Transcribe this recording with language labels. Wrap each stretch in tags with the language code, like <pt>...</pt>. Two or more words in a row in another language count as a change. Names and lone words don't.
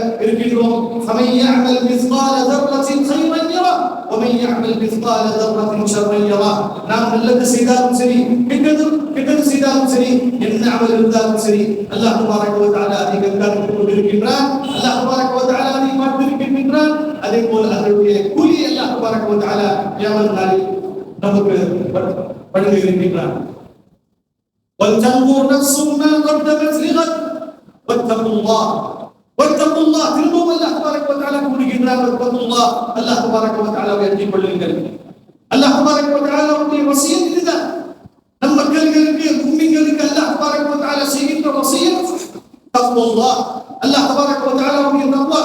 <ta>இருக்கின்றோம்.</ta> <ar>فَمَن يَعْمَلْ مِثْقَالَ ذَرَّةٍ خَيْرًا يَرَهُ وَمَن يَعْمَلْ مِثْقَالَ ذَرَّةٍ شَرًّا يَرَهُ.</ar> <ta>நாம் நல்லது செய்தாலும் சரி, கெட்டது செய்தாலும் சரி, என்ன அமல் இருந்தாலும் சரி,</ta> <ar>الله تبارك وتعالى</ar> <ta>அதை கண்காணித்துக் கொண்டிருக்கின்றான்.</ta> <ar>الله تبارك وتعالى</ar> <ta>அதை பார்த்திருக்கின்றான். அதே போல அதனுடைய கூலி</ta> <ar>الله تبارك وتعالى</ar> <ta>கியாமத் நாளில் நமக்கு வழங்க இருக்கின்றான்.</ta> <ar>وَلْتَنظُرْ نَفْسٌ مَا قَدَّمَتْ لِغَدٍ وَاتَّقُوا اللَّهَ.</ar> <ta>திரும்பவும்</ta> <ar>الله تبارك وتعالى</ar> <ta>கூறுகின்றான், வத்தகுல்லாஹ்,</ta> <ar>الله تبارك وتعالى</ar> <ta>அஞ்சிக் கொள்ளுங்கள்.</ta> <ar>الله تبارك وتعالى</ar> <ta>வசியத் இதுதான். நம் மக்களுக்கு, முஃமின்களுக்கு</ta> <ar>الله تبارك وتعالى</ar> <ta>செய்கின்ற வசியத் தக்வல்லாஹ்,</ta> <ar>الله تبارك وتعالى</ar> <ta>தக்வா.</ta>